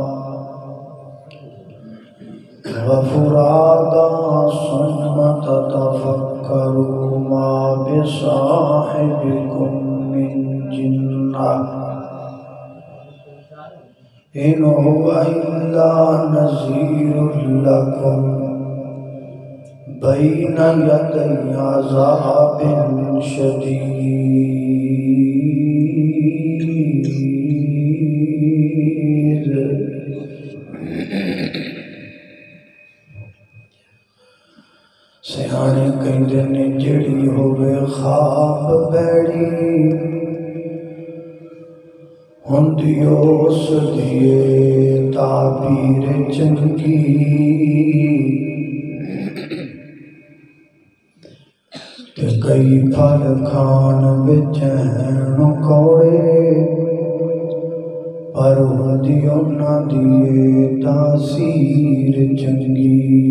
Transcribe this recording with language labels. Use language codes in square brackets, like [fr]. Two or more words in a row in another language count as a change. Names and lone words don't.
[ar] وفرادا ثم تتفكروا ما بصاحبكم من جنة إن هو إلا نذير لكم بين يدي عذاب شديد [pa] سیانے کہندے نے جڑی ہوئے خواب بیڑی ہوندی اس دیے تعبیر چنگی تے کئی پھل کھان وچ ہیں کوڑے پر ہوندی انہاں دیے تاثیر چنگی